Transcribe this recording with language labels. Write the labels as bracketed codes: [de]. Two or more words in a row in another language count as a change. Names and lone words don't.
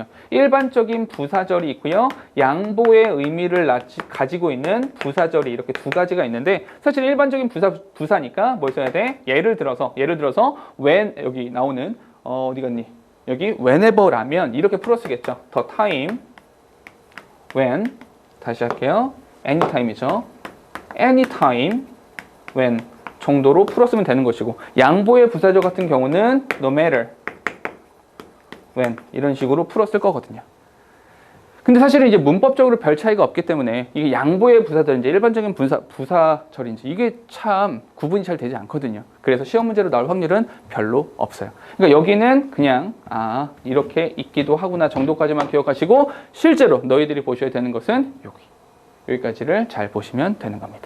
[ko] 일반적인 부사절이 있고요. 양보의 의미를 가지고 있는 부사절이 이렇게 두 가지가 있는데 사실 일반적인 부사니까 뭘 써야 돼? 예를 들어서 when 여기 나오는 어디 갔니? 여기 whenever라면 이렇게 풀어 쓰겠죠. [en] the time, when [ko] 다시 할게요. anytime이죠. [en] anytime, when [ko] 정도로 풀었으면 되는 것이고 양보의 부사절 같은 경우는 [en] no matter, when [ko] 이런 식으로 풀었을 거거든요. 근데 사실은 이제 문법적으로 별 차이가 없기 때문에 이게 양보의 부사절인지 일반적인 부사절인지 이게 참 구분이 잘 되지 않거든요. 그래서 시험 문제로 나올 확률은 별로 없어요. 그러니까 여기는 그냥 이렇게 있기도 하구나 정도까지만 기억하시고 실제로 너희들이 보셔야 되는 것은 여기까지를 잘 보시면 되는 겁니다.